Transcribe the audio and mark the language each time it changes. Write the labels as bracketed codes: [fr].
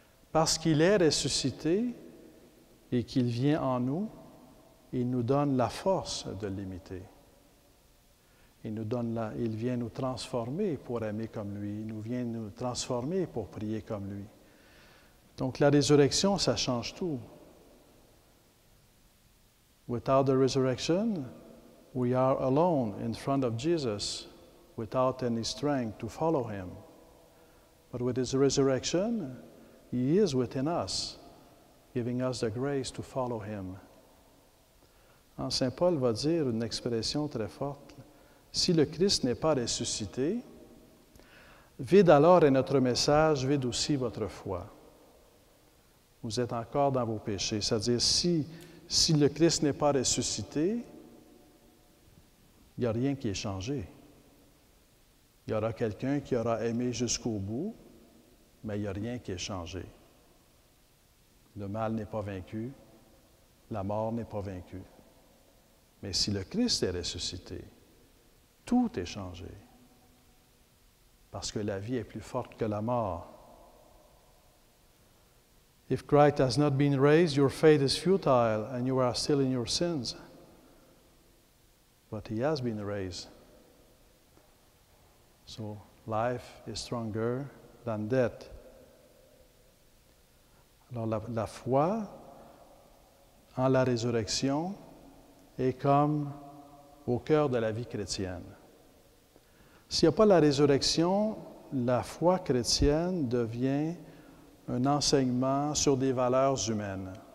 [fr] Parce qu'il est ressuscité et qu'il vient en nous, il nous donne la force de l'imiter. Il vient nous transformer pour aimer comme lui. Il vient nous transformer pour prier comme lui. Donc la résurrection, ça change tout. [en] Without the resurrection, we are alone in front of Jesus, without any strength to follow him. But with his resurrection, he is within us, giving us the grace to follow him. [fr] Saint Paul va dire une expression très forte. Si le Christ n'est pas ressuscité, vide alors est notre message, vide aussi votre foi. Vous êtes encore dans vos péchés. C'est-à-dire, si le Christ n'est pas ressuscité, il n'y a rien qui est changé. Il y aura quelqu'un qui aura aimé jusqu'au bout, mais il n'y a rien qui est changé. Le mal n'est pas vaincu, la mort n'est pas vaincue. Mais si le Christ est ressuscité, tout est changé. Parce que la vie est plus forte que la mort. [en] If Christ has not been raised, your faith is futile and you are still in your sins. But he has been raised. So life is stronger than death. [fr] Alors la foi en la résurrection est comme au cœur de la vie chrétienne. S'il n'y a pas la résurrection, la foi chrétienne devient un enseignement sur des valeurs humaines.